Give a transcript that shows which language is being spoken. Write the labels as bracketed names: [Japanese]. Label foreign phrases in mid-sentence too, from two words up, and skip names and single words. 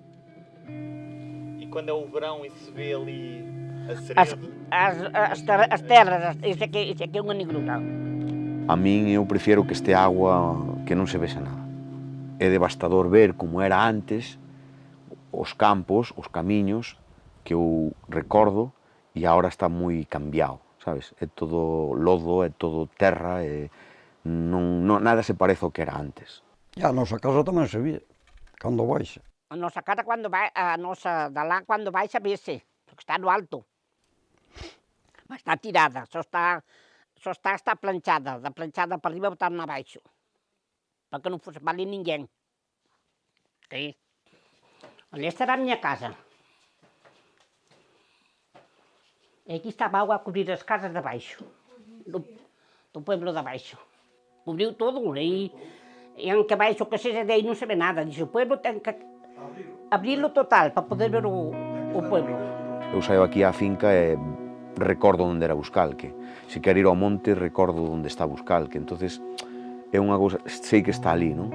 [Portuguese] E quando é o verão e se vê ali a Ceredo? As terras, isso aqui é uma negrura. [Galician] A min eu prefiero que este agua que non se vexa nada. É devastador ver como era antes os campos, os camiños que eu recordo e agora está moi cambiado, sabes? É todo lodo, é todo terra, nada se parece ao que era antes. E a nosa casa tamén se vía, cando baixa. [Portuguese] A nosa casa, a nosa de lá, quando baixa, vê-se, porque está no alto. Mas está tirada, só está planchada, da planchada para arriba botaram abaixo, para que não fosse para ali ninguém. Okay. Olha, esta era a minha casa. E aqui estava a água a cobrir as casas de baixo, do pueblo de baixo. Cobriu todo, e que abaixo, que seja daí, não se vê nada. Diz, o pueblo tem que abri-lo total, para poder ver o pueblo. [Galician] Eu saio aquí á finca e recordo onde era Buscalque. Se quero ir ao monte, recordo onde está Buscalque. Entonces, é unha cousa, sei que está ali, non?